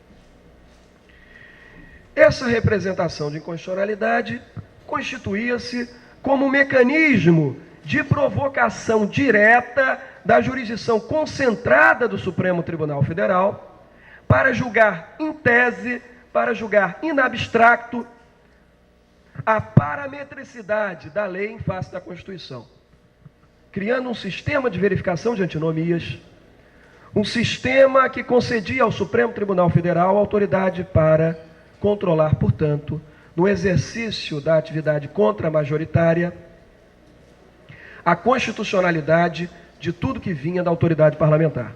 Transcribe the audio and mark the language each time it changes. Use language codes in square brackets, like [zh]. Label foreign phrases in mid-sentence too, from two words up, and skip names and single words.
[pt] Essa representação de inconstitucionalidade constituía-se como um mecanismo de provocação direta da jurisdição concentrada do Supremo Tribunal Federal para julgar em tese, para julgar [la] in abstracto, [pt] a parametricidade da lei em face da Constituição. criando um sistema de verificação de antinomias, um sistema que concedia ao Supremo Tribunal Federal autoridade para controlar, portanto, no exercício da atividade contra-majoritária, a constitucionalidade de tudo que vinha da autoridade parlamentar.